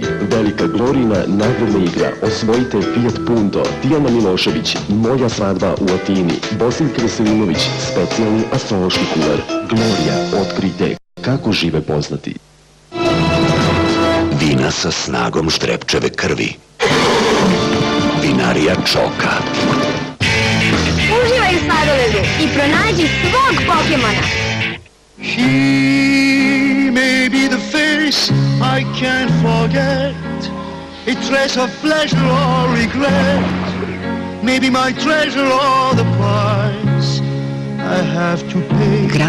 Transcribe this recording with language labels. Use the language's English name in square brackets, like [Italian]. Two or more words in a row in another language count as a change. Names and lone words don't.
[Serbian] Velika Glorijina nagradna igra. Osvojite Fiat Punto, Tijana Milošević, Moja svadba u Atini, Bosiljka Veselinović, specijalni astrološki kular. Glorija, otkrite kako žive poznati. Vina sa snagom Štrepčeve krvi. Vinarija Čoka. Uživaj u sladoledu i pronađi svog Pokemona. [English] He may be the face I can't forget, a trace of pleasure or regret, maybe my treasure or the price I have to pay.